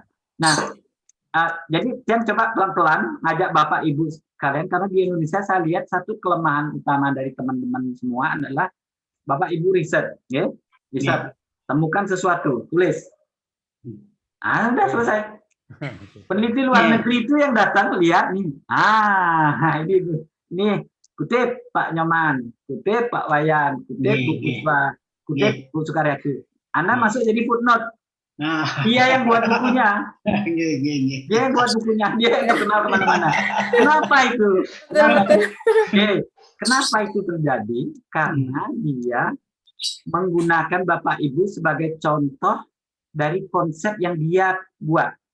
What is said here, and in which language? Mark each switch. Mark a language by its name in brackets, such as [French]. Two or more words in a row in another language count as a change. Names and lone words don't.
[Indonesian] Nah, jadi saya coba pelan-pelan ngajak Bapak Ibu sekalian, karena di Indonesia saya lihat satu kelemahan utama dari teman-teman semua adalah Bapak Ibu riset, ya, bisa temukan sesuatu, tulis, udah selesai. Peneliti luar negeri itu yang datang lihat nih, ini kutip Pak Nyoman, kutip Pak Wayan, kutip Bu Puspa, kutip Bu Sukaryati. Anda masuk jadi footnote. Dia yang buat bukunya. Dia yang terkenal kemana-mana. Kenapa itu? Kenapa itu terjadi? Karena dia menggunakan Bapak Ibu sebagai contoh dari konsep yang dia buat.